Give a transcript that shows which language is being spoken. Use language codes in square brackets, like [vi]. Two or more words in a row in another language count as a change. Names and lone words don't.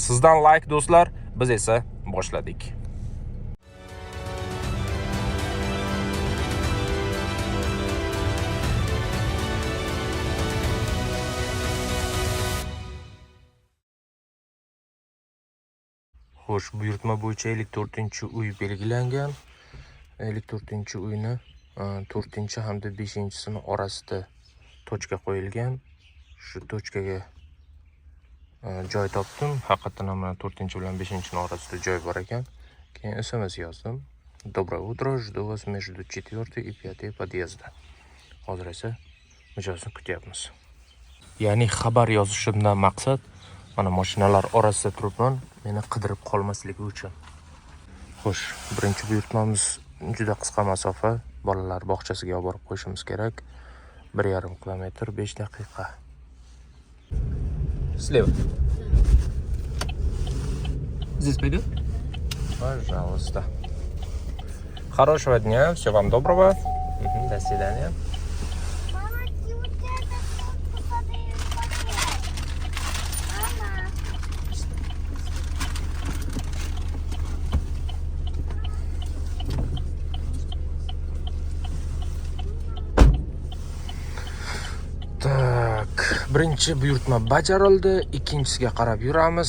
[uz] Sizdan like do'stlar, biz esa boshladik. Xo'sh, buyurtma bo'yicha 54-uy belgilangan. 54-uyni 4 hamda 5-sini orasida tochka qo'yilgan. Shu tochkaga joy topdim. Haqiqatan ham 4 bilan 5-ni orasida joy bor ekan. Keyin SMS yozdim. [ru] Доброе утро, жду вас между 4 и 5 подъезда. [uz] Hozir esa mijozni kutyapmiz. Ya'ni xabar yozishimdan maqsad mana mashinalar orasida turibman, meni qidirib qolmasligi uchun. Xo'sh, birinchi buyurtmamiz juda qisqa masofa, bolalar bog'chasiga olib borib qo'yishimiz kerak. 1,5 kilometr 5 daqiqa. [ru] Слева. Здесь пойдет? Пожалуйста. Хорошего дня, всего вам доброго. До свидания. Мама, ты вот это посмотри, Мама. [uz] Tak, birinchi buyurtma bajarildi, ikkinchisiga qarab yuramiz.